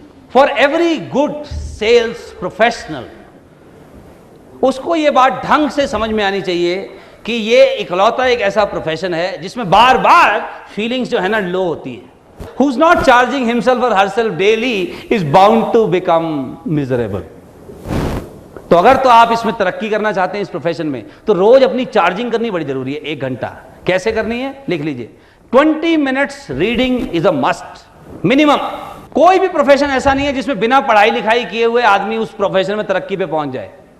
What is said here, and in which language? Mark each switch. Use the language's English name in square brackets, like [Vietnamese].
[English] For every good sales professional, [Hindi] उसको ये बात ढंग से समझ में आनी चाहिए कि ये इकलौता एक ऐसा प्रोफेशन है जिसमें बार बार फीलिंग्स जो है ना लो होती है। [English] Who's not charging himself or herself daily is bound to become miserable. [Hindi] तो अगर तो आप इसमें तरक्की करना चाहते हैं इस प्रोफेशन में, तो रोज अपनी चार्जिंग करनी बड़ी जरूरी है। 1 घंटा कैसे करनी है लिख लीजिए। 20 minutes [English] Reading is a must minimum. [Hindi] कोई भी प्रोफेशन ऐसा नहीं है जिसमें बिना पढ़ाई लिखाई किए हुए आदमी उस प्रोफेशन में तरक्की पे पहुंच जाए।